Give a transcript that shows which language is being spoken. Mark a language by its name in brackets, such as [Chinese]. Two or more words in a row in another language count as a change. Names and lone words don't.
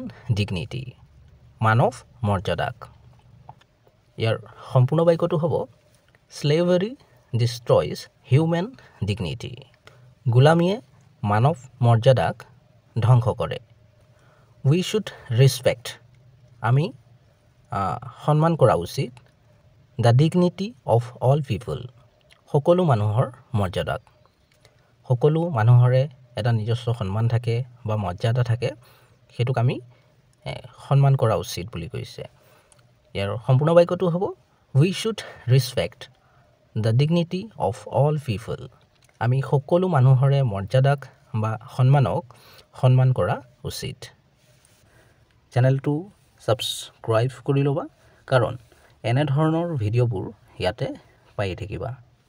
[Assamese] ডিগনিটি মানৱ মৰ্যাদাক ইয়াৰ সম্পূৰ্ণ বাক্যটো হ'ব [English] slavery destroys human dignity [Assamese] গোলামীয়ে মানৱ মৰ্যাদাক ধ্বংস কৰে [English] we should respect [Assamese] আমি সন্মান কৰা উচিত [English] the dignity of all people [Assamese] সকলো মানুহৰ মৰ্যাদাক সকলো মানুহৰে এটা নিজস্ব সন্মান থাকে বা মৰ্যাদা থাকে সেইটোক আমি সন্মান কৰা উচিত বুলি কৈছে ইয়াৰ সম্পূৰ্ণ বাক্যটো হ'ব [English] we should respect the dignity of all people [Assamese] আমি সকলো মানুহৰে মৰ্যাদাক বা সন্মানক সন্মান কৰা উচিত চেনেলটো ছাবস্ক্ৰাইব কৰি ল'বা কাৰণ এনেধৰণৰ ভিডিঅ'বোৰ ইয়াতে পাই থাকিবা